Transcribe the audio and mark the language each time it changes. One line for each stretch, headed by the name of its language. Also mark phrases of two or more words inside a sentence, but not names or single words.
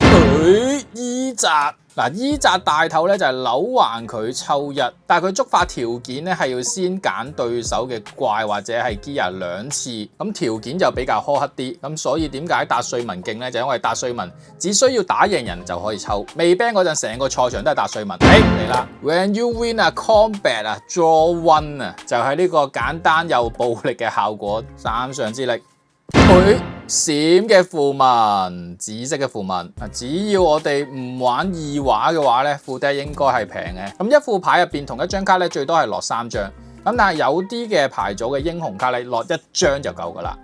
Cantonese: 伊澤嗱，伊澤大頭咧就係扭橫佢抽1，但係佢觸發條件咧係要先揀對手嘅怪或者係 Gear 2次，咁條件就比較苛刻啲。咁所以點解達瑞文勁咧？就因為達瑞文只需要打贏人就可以抽，未 ban 嗰陣成個賽場都係達瑞文。嚟啦 ，
English: When you win a combat
Cantonese: 啊 ，draw 1啊，就係呢個簡單又暴力嘅效果，3上之力。閃嘅符文，紫色嘅符文。只要我哋唔玩2畫嘅話咧，副 deck 應該係平嘅。咁一副牌入邊同一張卡咧，最多係落3張。咁但係有啲嘅牌組嘅英雄卡咧，落1張就夠噶啦。